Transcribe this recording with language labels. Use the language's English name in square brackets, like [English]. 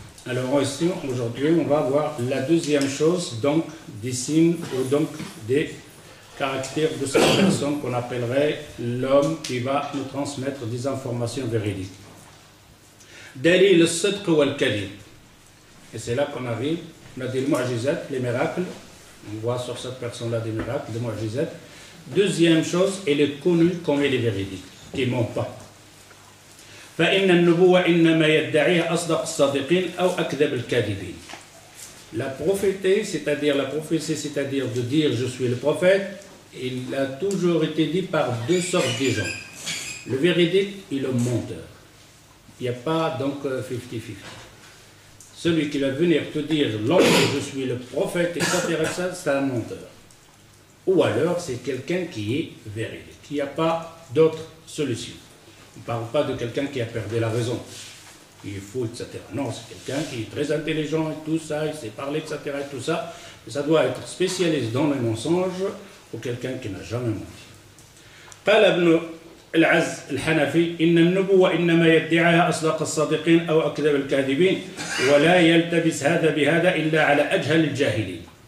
[French] Alors ici, aujourd'hui, on va voir la deuxième chose, donc des signes ou donc des caractères de cette personne qu'on appellerait l'homme qui va nous transmettre des informations véridiques. [Arabic] Dalil al-sidq wal-kadhib. [French] Et c'est là qu'on arrive, on a dit le mu'jizat, les miracles, on voit sur cette personne-là des miracles, des mu'jizat. Deuxième chose, elle est connue comme elle est véridique, qui ne ment pas. [Arabic] فإن النبوة إنما يدعيها أصدق الصادقين أو أكذب الكاذبين. [French] La prophétie, c'est-à-dire de dire je suis le prophète, il a toujours été dit par deux sortes de gens. Le véridique et le menteur. Il n'y a pas donc 50-50. Celui qui va venir te dire lorsque je suis le prophète, etc., c'est un menteur. Ou alors c'est quelqu'un qui est véridique. Il n'y a pas d'autre solution. On ne parle pas de quelqu'un qui a perdu la raison, qui est fou, etc. Non, c'est quelqu'un qui est très intelligent et tout ça, il sait parler, etc. et tout ça. Mais ça doit être spécialiste dans les mensonges ou quelqu'un qui n'a jamais menti. [Arabic] قال ابن العز الحنفي إن النبوة إنما يدعيها أصدق الصادقين أو أكذب الكاذبين ولا يلتبس هذا بهذا إلا على أجهل الجاهلين.